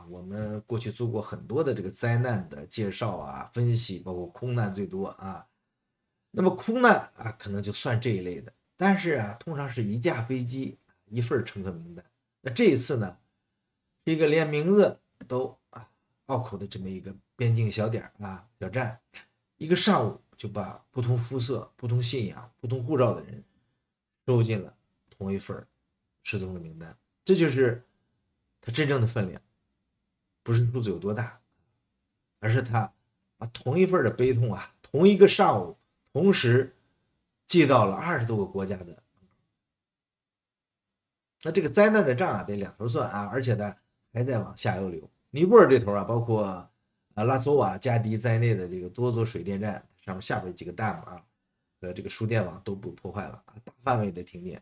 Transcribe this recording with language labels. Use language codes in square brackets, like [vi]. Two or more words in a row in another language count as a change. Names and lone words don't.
[zh] 我們過去做過很多的這個災難的介紹啊、分析，包括空難最多啊。那麼空難啊，可能就算這一類的，但是啊，通常是一架飛機一份乘客名單。那這一次呢，是一個連名字都拗口的這麼一個邊境小點啊小站，一個上午就把不同膚色、不同信仰、不同護照的人收進了同一份失蹤的名單。這就是它真正的分量，不是數字有多大，而是它把同一份的悲痛啊，同一個上午同時寄到了20多個國家的。那這個災難的賬啊，得兩頭算啊，而且呢還在往下游流。尼泊爾這頭啊，包括拉索瓦加迪在內的這個多座水電站上面下邊幾個 dam 啊和這個輸電網都被破壞了啊，大範圍的停電。